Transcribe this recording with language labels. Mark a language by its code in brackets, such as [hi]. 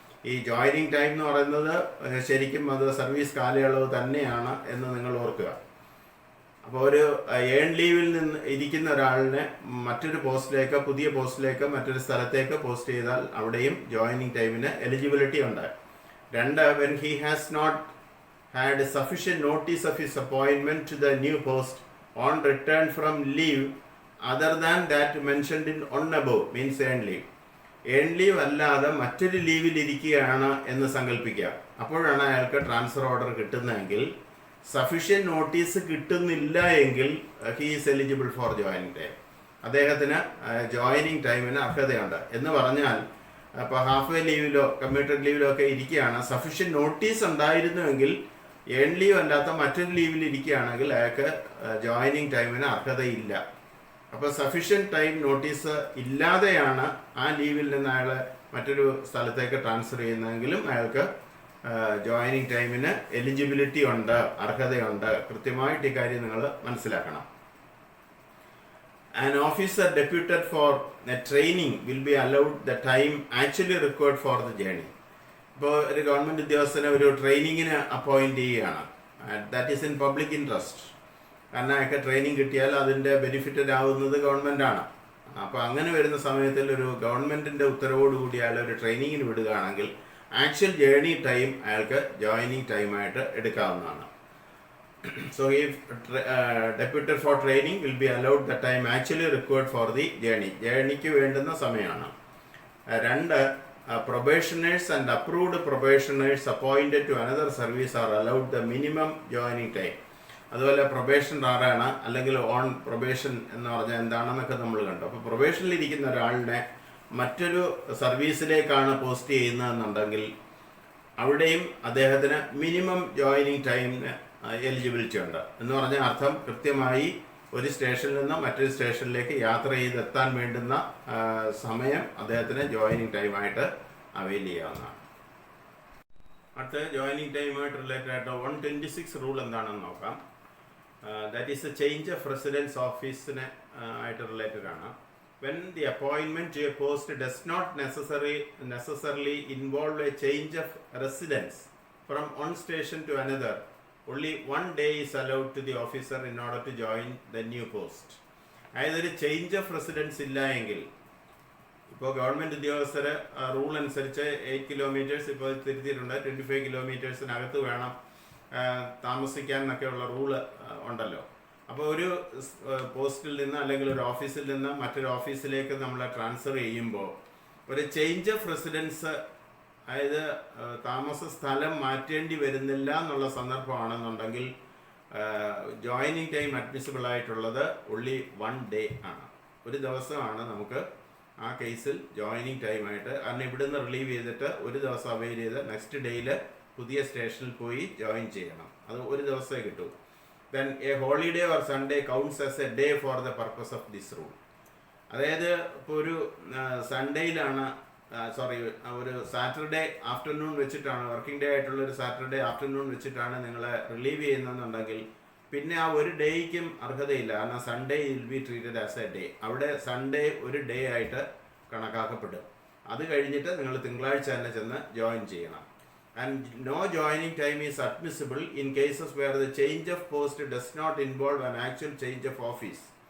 [ml] ഈ joining time എന്ന് പറയുന്നത് ശരിക്കും അത് സർവീസ് കാലയളവ് തന്നെയാണ് എന്ന് നിങ്ങൾ ഓർക്കുക. അപ്പോൾ ഒരു ഏൺ ലീവിൽ നിന്ന് ഇരിക്കുന്ന ഒരാളിനെ മറ്റൊരു പോസ്റ്റിലേക്ക്, പുതിയ പോസ്റ്റിലേക്ക്, മറ്റൊരു സ്ഥലത്തേക്ക് പോസ്റ്റ് ചെയ്താൽ അവിടെയും ജോയിനിങ് ടൈമിന് എലിജിബിലിറ്റി ഉണ്ട്. [en] 2, when he has not had sufficient notice of his appointment to the new post on return from leave other than that mentioned in on above, means earn leave. [ml] Earn leave അല്ലാതെ മറ്റൊരു ലീവിൽ ഇരിക്കുകയാണ് എന്ന് സങ്കല്പിക്കുക. അപ്പോഴാണ് അയാൾക്ക് transfer order കിട്ടുന്നതെങ്കിൽ, sufficient notice കിട്ടുന്നില്ല എങ്കിൽ [en] He is eligible for joining time. [ml] അദ്ദേഹത്തിന് ജോയിനിങ് ടൈമിന് അർഹതയുണ്ട്. എന്ന് പറഞ്ഞാൽ അപ്പോൾ ഹാഫ് വേ ലീവിലോ കമ്മ്യൂട്ടഡ് ലീവിലോ ഒക്കെ ഇരിക്കുകയാണ്, സഫീഷ്യൻറ്റ് നോട്ടീസ് ഉണ്ടായിരുന്നുവെങ്കിൽ ഏൺ ലീവ് അല്ലാത്ത മറ്റൊരു ലീവിൽ ഇരിക്കുകയാണെങ്കിൽ അയാൾക്ക് ജോയിനിങ് ടൈമിന് അർഹതയില്ല. അപ്പോൾ സഫീഷ്യൻറ്റ് ടൈം നോട്ടീസ് ഇല്ലാതെയാണ് ആ ലീവിൽ നിന്ന് അയാൾ മറ്റൊരു സ്ഥലത്തേക്ക് ട്രാൻസ്ഫർ ചെയ്യുന്നതെങ്കിലും അയാൾക്ക് ജോയിനിങ് ടൈമിന് എലിജിബിലിറ്റി ഉണ്ട്, അർഹതയുണ്ട്. കൃത്യമായിട്ട് ഈ കാര്യം നിങ്ങൾ മനസ്സിലാക്കണം. [en] An officer deputed for a training will be allowed the time actually required for the journey. [ml] ഇപ്പോൾ ഒരു ഗവൺമെൻറ് ഉദ്യോഗസ്ഥനെ ഒരു ട്രെയിനിങ്ങിന് അപ്പോയിൻറ്റ് ചെയ്യുകയാണ്. [en] That is in public interest. [ml] കാരണം അയാൾക്ക് ട്രെയിനിങ് കിട്ടിയാൽ അതിൻ്റെ ബെനിഫിറ്റഡ് ആവുന്നത് ഗവൺമെൻറ്റാണ്. അപ്പോൾ അങ്ങനെ വരുന്ന സമയത്തിൽ ഒരു ഗവൺമെൻറ്റിൻ്റെ ഉത്തരവോടുകൂടി അയാൾ ഒരു ട്രെയിനിങ്ങിന് വിടുകയാണെങ്കിൽ ആക്ച്വൽ ജേർണി ടൈം അയാൾക്ക് ജോയിനിങ് ടൈമായിട്ട് എടുക്കാവുന്നതാണ്. [en] So if deputed for training will be allowed the time actually required for the journey. [ml] ജേർണിക്ക് വേണ്ടുന്ന സമയമാണ്. [en] 2, probationers and approved probationers appointed to another service are allowed the minimum joining time. [ml] അതുപോലെ probation ആരാണ്, അല്ലെങ്കിൽ on probation എന്ന് പറഞ്ഞാൽ എന്താണെന്നൊക്കെ നമ്മൾ കണ്ടു. അപ്പോൾ പ്രൊബേഷനിൽ ഇരിക്കുന്ന ഒരാളിനെ മറ്റൊരു സർവീസിലേക്കാണ് പോസ്റ്റ് ചെയ്യുന്നതെന്നുണ്ടെങ്കിൽ അവിടെയും അദ്ദേഹത്തിന് മിനിമം ജോയിനിങ് ടൈമിന് എലിജിബിലിറ്റി ഉണ്ട്. എന്ന് പറഞ്ഞാൽ അർത്ഥം കൃത്യമായി ഒരു സ്റ്റേഷനിൽ നിന്ന് മറ്റൊരു സ്റ്റേഷനിലേക്ക് യാത്ര ചെയ്തെത്താൻ വേണ്ടുന്ന സമയം അദ്ദേഹത്തിന് ജോയിനിങ് ടൈമായിട്ട് അവൈൽ ചെയ്യാവുന്നതാണ്. അടുത്ത ജോയിനിങ് ടൈമായിട്ട് റിലേറ്റഡ് ആയിട്ട് 126 റൂൾ എന്താണെന്ന് നോക്കാം. [en] that is a change of residence [ml] ഓഫീസിന് ആയിട്ട് റിലേറ്റഡ് ആണ്. [en] When the appointment to a post does not necessarily involve a change of residence from one station to another, only one day is allowed to the officer in order to join the new post. [ml] അതായത് ഒരു change of residence ഇല്ല എങ്കിൽ, ഇപ്പോൾ government ഉദ്യോഗസ്ഥർ rule അനുസരിച്ച് 8 kilometres ഇപ്പോൾ തിരുത്തിയിട്ടുണ്ട്, 25 കിലോമീറ്റേഴ്സിനകത്ത് വേണം താമസിക്കാൻ എന്നൊക്കെയുള്ള റൂള് ഉണ്ടല്ലോ. അപ്പോൾ ഒരു പോസ്റ്റിൽ നിന്ന് അല്ലെങ്കിൽ ഒരു ഓഫീസിൽ നിന്ന് മറ്റൊരു ഓഫീസിലേക്ക് നമ്മൾ ട്രാൻസ്ഫർ ചെയ്യുമ്പോൾ ഒരു ചേഞ്ച് ഓഫ് റെസിഡൻസ്, അതായത് താമസ സ്ഥലം മാറ്റേണ്ടി വരുന്നില്ല എന്നുള്ള സന്ദർഭമാണെന്നുണ്ടെങ്കിൽ ജോയിനിങ് ടൈം അഡ്മിസിബിൾ ആയിട്ടുള്ളത് [en] only 1 day [ml] ആണ്. ഒരു ദിവസമാണ് നമുക്ക് ആ കേസിൽ ജോയിനിങ് ടൈമായിട്ട്. കാരണം ഇവിടുന്ന് റിലീവ് ചെയ്തിട്ട് ഒരു ദിവസം അവൈൽ ചെയ്ത് നെക്സ്റ്റ് ഡേയിൽ പുതിയ സ്റ്റേഷനിൽ പോയി ജോയിൻ ചെയ്യണം. അത് ഒരു ദിവസമേ കിട്ടൂ. [en] Then a holiday or Sunday counts as a day for the purpose of this rule. [ml] അതായത് ഇപ്പോൾ ഒരു സൺഡേയിലാണ്, ഒരു സാറ്റർഡേ ആഫ്റ്റർനൂൺ വെച്ചിട്ടാണ്, വർക്കിംഗ് ഡേ ആയിട്ടുള്ള ഒരു സാറ്റർഡേ ആഫ്റ്റർനൂൺ വെച്ചിട്ടാണ് നിങ്ങളെ റിലീവ് ചെയ്യുന്നതെന്നുണ്ടെങ്കിൽ പിന്നെ ആ ഒരു ഡേയ്ക്കും അർഹതയില്ല. കാരണം [en] Sunday will be treated as a day. [ml] അവിടെ സൺഡേ ഒരു ഡേ ആയിട്ട് കണക്കാക്കപ്പെടും. അത് കഴിഞ്ഞിട്ട് നിങ്ങൾ തിങ്കളാഴ്ച തന്നെ ചെന്ന് ജോയിൻ ചെയ്യണം. [en] And no joining time is admissible in cases where the change of post does not involve an actual change of office.